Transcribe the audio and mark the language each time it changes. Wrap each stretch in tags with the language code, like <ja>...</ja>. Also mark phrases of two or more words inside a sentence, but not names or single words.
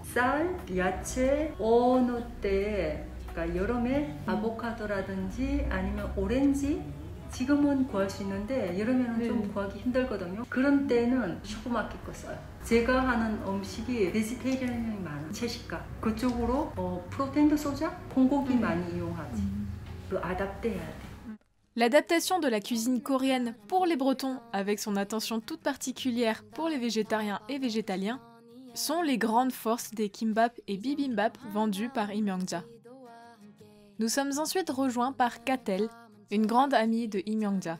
<ko>쌀, 야채, 어느 때, 그러니까 여름에 아보카도라든지 아니면 오렌지 지금은 구할 수 있는데 여름에는 좀 구하기 힘들거든요. 그런 때는 슈퍼마켓 거 써요. 제가 하는 음식이 베지테리안이 많은 채식가 그쪽으로 프로테인도 소자, 콩고기 많이 이용하지. 그 아답트 해야 돼.</ko> <fr>L'adaptation de la cuisine coréenne pour les Bretons, avec son attention toute particulière pour les végétariens et végétaliens, sont les grandes forces des kimbap et bibimbap vendus par Im Young-ja. Nous sommes ensuite rejoints par Katel, une grande amie de Im Young-ja.</fr>